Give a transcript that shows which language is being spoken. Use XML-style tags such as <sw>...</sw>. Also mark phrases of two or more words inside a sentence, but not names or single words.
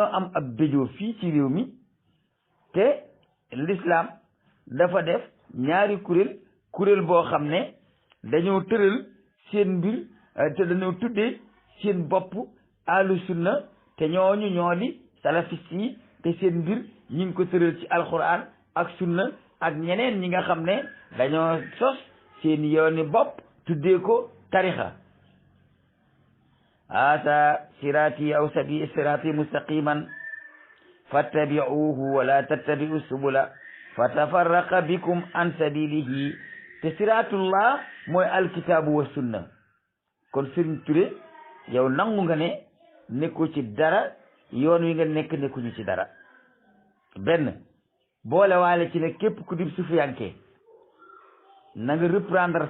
<wo>am ab béjoo fii ci réew mi te l'islam dafa def ñaari kuréel boo xam ne dañoo tëral seen mbir te dañoo tuddee seen bopp</wo> <ar>أهل السنة</ar> <wo>te ñooñu ñoo di salafiste yi te seen mbir ñi ngi ko tëral ci alquran ak sunna ak ñeneen ñi nga xam ne dañoo sos seen yooni bopp tuddee ko tarixa</wo> <ar>أسا صراطي أو صراطي مستقيما فاتبعوه ولا تتبعوا السبل فتفرق بكم عن سبيله</ar> <wo>te siratullah mooy</wo> <ar>الكتاب والسنة</ar> <wo>kon Serigne Touré yow nangu nga ne nekku ci dara yoon wi nga nekkuñu ci dara benn boole waale ci ne képp ku dib sufiyanke na nga reprendre</wo>